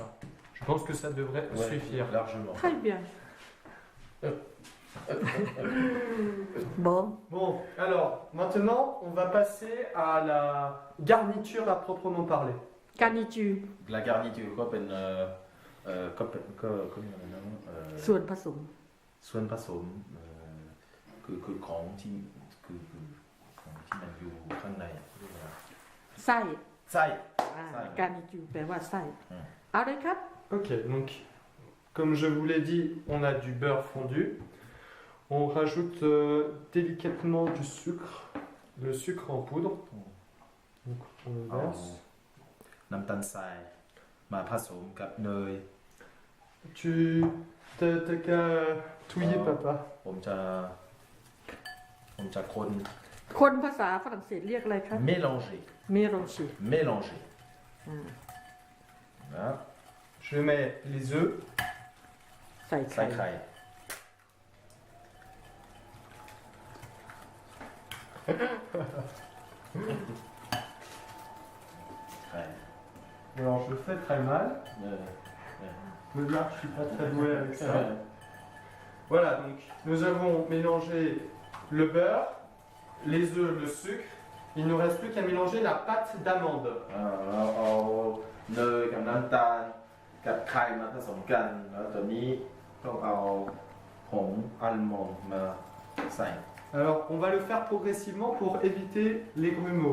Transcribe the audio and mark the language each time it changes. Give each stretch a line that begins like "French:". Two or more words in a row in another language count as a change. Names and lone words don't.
French: Je pense que ça devrait Ouais, suffire. largement. Très bien. Bon. Bon, alors, maintenant, on va passer à la garniture à proprement parler. Garniture La garniture
Thai: ก็เป็นก็มีอะไรนะ ส่วนผสม ส่วนผสมคือของที่คือของที่มันอยู่ข้างในเรียกว่า ไส้ ไส้ garniture แปลว่าไส้ อืม เอาเลยครับ
French: Ok, donc, comme je vous l'ai dit, on a du beurre fondu. On rajoute délicatement du sucre, le sucre en poudre. Donc, on le
Thai: เอา
French: verse.
Thai: น้ำตาลทรายมาผสมกับเนย
French: T'as qu'à touiller, papa.
Thai: ผมจะคน คนภาษาฝรั่งเศสเรียกอะไรครับ
French: mélanger
Thai: เมโรชิ mélanger นะ
French: Je mets les œufs.
Thai: ใส่ ใส่ ไข่ ไข่ ไข่
French: Alors, je fais très mal.
Thai: เออ
French: Mais là, je suis pas très doué avec ça. Voilà, donc nous avons mélangé le beurre, les œufs, le sucre. Il ne nous reste plus qu'à mélanger la pâte d'amande.
Thai: เราเอาเนยกับน้ำตาลกับไข่มาผสมกัน แล้วตอนนี้ต้องเอาผงอัลมอนด์มาใส่
French: Alors, on va le faire progressivement pour éviter les grumeaux.